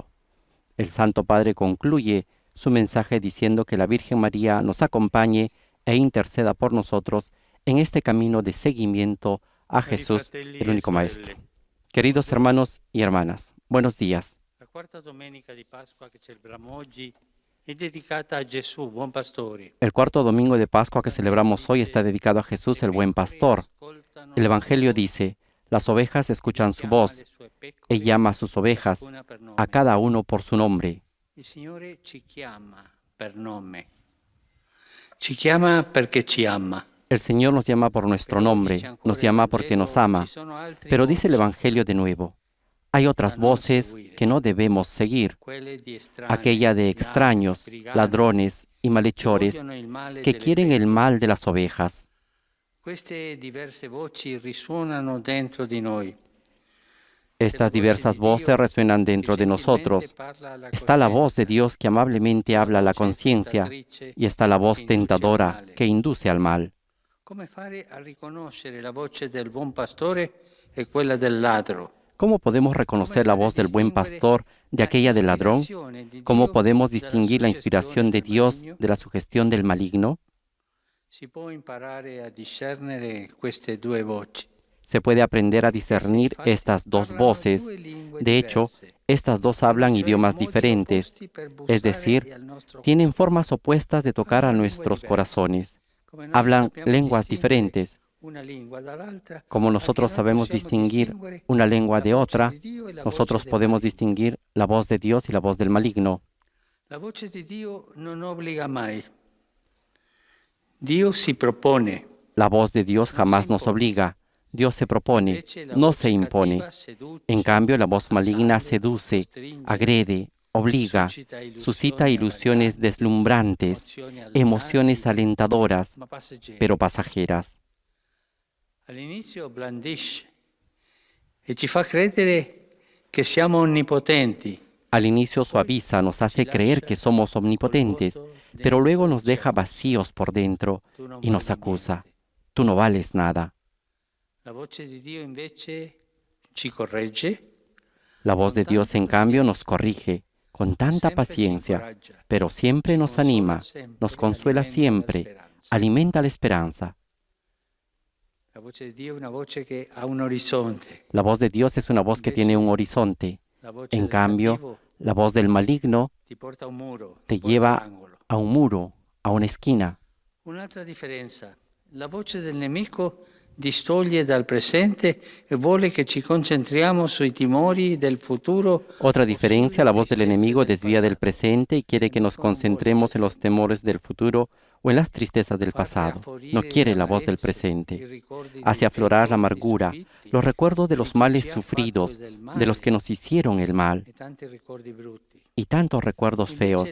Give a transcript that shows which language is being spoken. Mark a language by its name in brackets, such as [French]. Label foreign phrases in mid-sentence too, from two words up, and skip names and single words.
[Spanish] El Santo Padre concluye su mensaje diciendo que la Virgen María nos acompañe e interceda por nosotros en este camino de seguimiento a Jesús, el único Maestro. Queridos hermanos y hermanas, buenos días. [Italian] La cuarta domenica di Pasqua che celebriamo oggi è dedicata a Gesù, buon pastore. [Spanish] El cuarto domingo de Pascua que celebramos hoy está dedicado a Jesús, el buen pastor. El Evangelio dice, las ovejas escuchan su voz. Él llama a sus ovejas, a cada uno por su nombre. [Italian] Il Signore ci chiama per nome. Ci chiama perché ci ama. [Spanish] El Señor nos llama por nuestro nombre, nos llama porque nos ama. Pero dice el Evangelio de nuevo, hay otras voces que no debemos seguir, aquella de extraños, ladrones y malhechores que quieren el mal de las ovejas. [Italian] Queste diverse voci risuonano dentro di noi. [Spanish] Estas diversas voces resuenan dentro de nosotros. Está la voz de Dios que amablemente habla a la conciencia y está la voz tentadora que induce al mal. [Italian] Come fare a riconoscere la voce del buon pastore e quella del ladro? [Spanish] ¿Cómo podemos reconocer la voz del buen pastor de aquella del ladrón? ¿Cómo podemos distinguir la inspiración de Dios de la sugestión del maligno? [Italian] Si può imparare a discernere queste due voci. [Spanish] Se puede aprender a discernir estas dos voces. De hecho, estas dos hablan idiomas diferentes, es decir, tienen formas opuestas de tocar a nuestros corazones. Hablan lenguas diferentes. Como nosotros sabemos distinguir una lengua de otra, nosotros podemos distinguir la voz de Dios y la voz del maligno. [Italian] La voce di Dio non obbliga mai. [Spanish] Dios se propone. La voz de Dios jamás nos obliga. Dios se propone, no se impone. En cambio, la voz maligna seduce, agrede, obliga, suscita ilusiones deslumbrantes, emociones alentadoras, pero pasajeras. Al inicio [Italian] blandisce e ci fa credere che siamo onnipotenti. [Spanish] Al inicio suaviza, nos hace creer que somos omnipotentes, pero luego nos deja vacíos por dentro y nos acusa. Tú no vales nada. [Italian] La voce di Dio invece ci corregge. [Spanish] La voz de Dios, en cambio, nos corrige con tanta paciencia, pero siempre nos anima, nos consuela siempre, alimenta la esperanza. [Italian] La voce di Dio è una voce che ha un orizzonte. [Spanish] La voz de Dios es una voz que tiene un horizonte. En cambio, la voz del maligno te lleva a un muro, a una esquina. [Italian] Un'altra differenza. La voce del nemico distoglie dal presente e vuole che ci concentriamo sui timori del futuro. [Spanish] Otra diferencia, la voz del enemigo desvía del presente y quiere que nos concentremos en los temores del futuro o en las tristezas del pasado. No quiere la voz del presente. Hace aflorar la amargura, los recuerdos de los males sufridos, de los que nos hicieron el mal, y tantos recuerdos feos.